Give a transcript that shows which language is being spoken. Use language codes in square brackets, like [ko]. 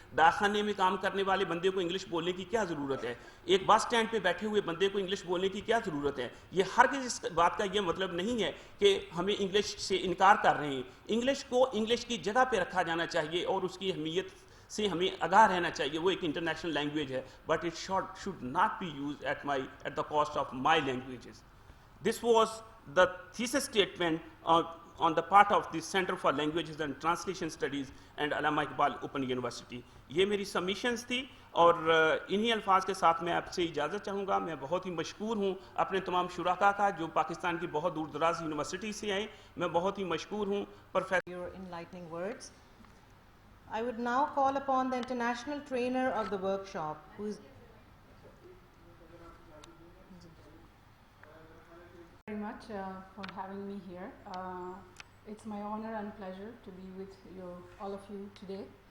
[ur] ڈاکخانے میں کام کرنے والے بندے کو انگلش بولنے کی کیا ضرورت ہے, ایک بس اسٹینڈ پہ بیٹھے ہوئے بندے کو انگلش بولنے کی کیا ضرورت ہے. یہ ہرگز اس بات کا یہ مطلب نہیں ہے کہ ہمیں انگلش سے انکار کر رہے ہیں. انگلش کو انگلش کی جگہ پہ رکھا جانا چاہیے اور اس کی اہمیت سے ہمیں آگاہ رہنا چاہیے. وہ ایک انٹرنیشنل لینگویج ہے, [en] But it should not be used at the cost of my languages. This was the thesis statement on the part of the Center for Languages and Translation Studies and Allama Iqbal Open University. [ur] یہ میری submissions تھی اور انہی الفاظ کے ساتھ میں آپ سے اجازت چاہوں گا. میں بہت ہی مشکور ہوں اپنے تمام شرکاء کا جو پاکستان کی بہت دور دراز یونیورسٹی سے آئے. میں بہت ہی مشکور ہوں professor. [en] Your enlightening words. I would now call upon the international trainer of the workshop, who is very much for having me here. It's my honor and pleasure to be with all of you today.